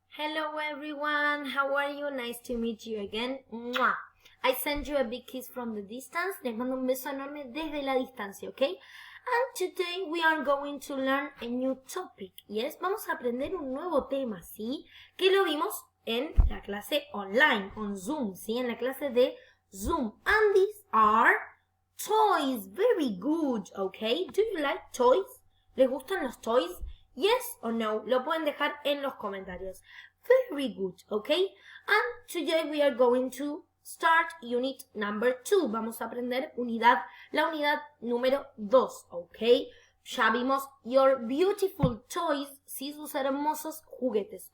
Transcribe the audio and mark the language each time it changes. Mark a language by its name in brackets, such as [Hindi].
[English] Hello everyone, how are you? Nice to meet you again. Mwah. I send you a big kiss from the distance. [Spanish] Les mando un beso enorme desde la distancia, ¿ok? [English] And today we are going to learn a new topic. [Spanish] Yes, vamos a aprender un nuevo tema, ¿sí? Que lo vimos en la clase online, on Zoom, ¿sí? En la clase de Zoom. [English] And these are toys. Very good, ¿ok? Do you like toys? [Spanish] ¿Les gustan los toys? [English] Yes or no? [Spanish] Lo pueden dejar en los comentarios. [English] Very good, okay? And today we are going to start unit number 2. [Spanish] Vamos a aprender la unidad número 2, okay? Ya vimos [English] your beautiful toys, [Spanish] sí, sus hermosos juguetes.